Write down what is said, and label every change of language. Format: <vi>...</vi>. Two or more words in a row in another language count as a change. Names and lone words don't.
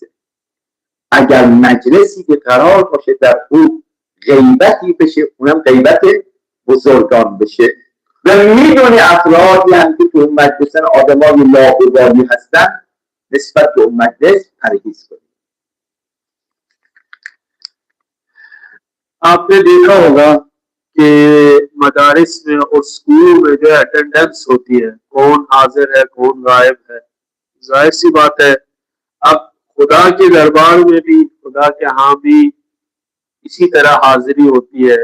<fa>اگر مجلسی که قرار باشه در اون غیبتی بشه، اونم غیبت بزرگان بشه، و میدونی افرادی هم که تو اون مجلسن آدمای لاابالی هستن، نسبت به اون مجلس پرهیز کنید.</fa> <ur>آپ نے دیکھا ہوگا کہ مدارس میں اور اسکول میں جو اٹینڈنس ہوتی ہے، کون حاضر ہے کون غائب ہے، ظاہر سی بات ہے اب خدا کے دربار میں بھی، خدا کے یہاں بھی اسی طرح حاضری ہوتی ہے.</ur>